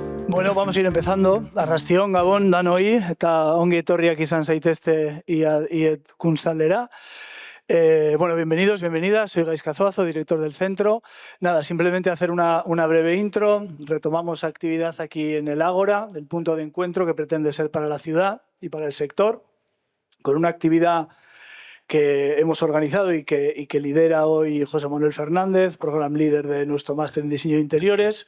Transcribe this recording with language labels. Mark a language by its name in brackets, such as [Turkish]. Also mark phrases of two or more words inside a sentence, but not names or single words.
[Spanish] Bueno, vamos a ir empezando. [Basque] Arrastion, Gabon, danoi, eta ongi etorriak izan zaitezte iet Kunstaldera. [Spanish] Bueno, bienvenidos, bienvenidas. Soy Gaizka Zoazo, director del centro. Nada, simplemente hacer una breve intro. Retomamos actividad aquí en el Ágora, el punto de encuentro que pretende ser para la ciudad y para el sector, con una actividad que hemos organizado y que lidera hoy José Manuel Fernández, [English] program líder [Spanish] de nuestro máster en diseño de interiores.